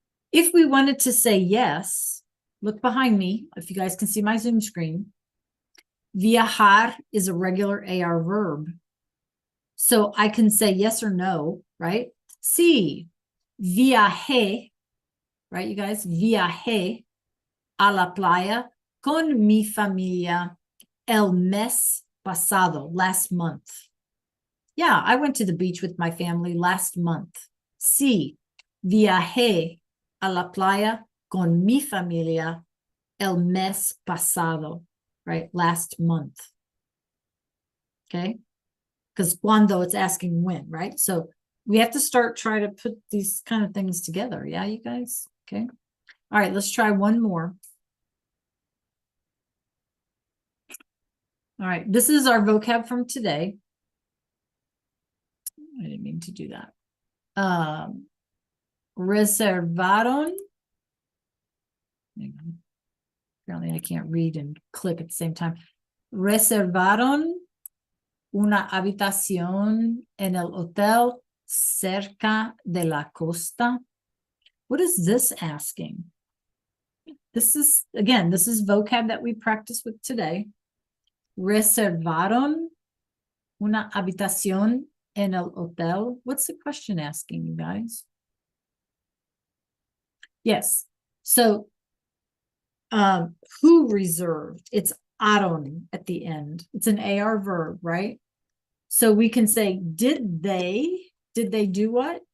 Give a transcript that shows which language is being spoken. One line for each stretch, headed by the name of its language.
English: If we wanted to say yes, look behind me. If you guys can see my Zoom screen, viajar is a regular AR verb. So I can say yes or no, right?
Spanish: Sí, viajé,
English: right, you guys?
Spanish: Viajé a la playa con mi familia el mes pasado,
English: last month. Yeah, I went to the beach with my family last month.
Spanish: Sí, viajé a la playa con mi familia el mes pasado,
English: right? Last month. Okay. Because cuando, it's asking when, right? So we have to start trying to put these kind of things together. Yeah, you guys? Okay. All right, let's try one more. All right, this is our vocab from today. I didn't mean to do that.
Spanish: Reservaron.
English: Apparently I can't read and click at the same time.
Spanish: Reservaron una habitación en el hotel cerca de la costa.
English: What is this asking? This is, again, this is vocab that we practice with today.
Spanish: Reservaron una habitación en el hotel.
English: What's the question asking, you guys? Yes. So, who reserved? It's aron at the end. It's an AR verb, right? So we can say, did they do what?